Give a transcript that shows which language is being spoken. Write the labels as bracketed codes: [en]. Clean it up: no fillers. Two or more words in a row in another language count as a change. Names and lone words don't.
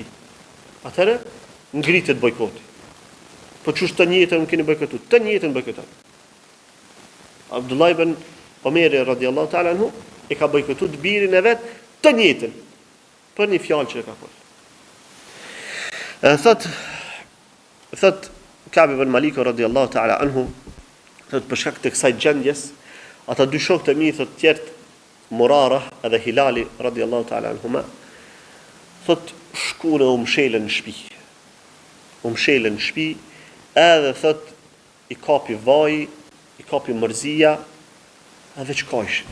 [sq] Atëherë ngritet bojkoti. Po çu të njëjtën keni bojkotuar, të njëjtën bojkoton. Abdullah ibn Omer [ar] رضي الله تعالى عنه [sq] e ka bojkotuar birin e vet të njëjtën për një fjalë që e ka thënë. Thot Ka'b ibn Malik [ar] رضي الله تعالى عنه, [sq] thot për shkak të kësaj gjendjes, ata dy shokët e mi thot tjertë, Murara edhe Hilali [ar] رضي الله تعالى عنهما, [sq] thot shkunë u mshelën në shtëpi. U mshelën në shtëpi, edhe thot i kapi vaj, i kapi mërzia, edhe çka ishin.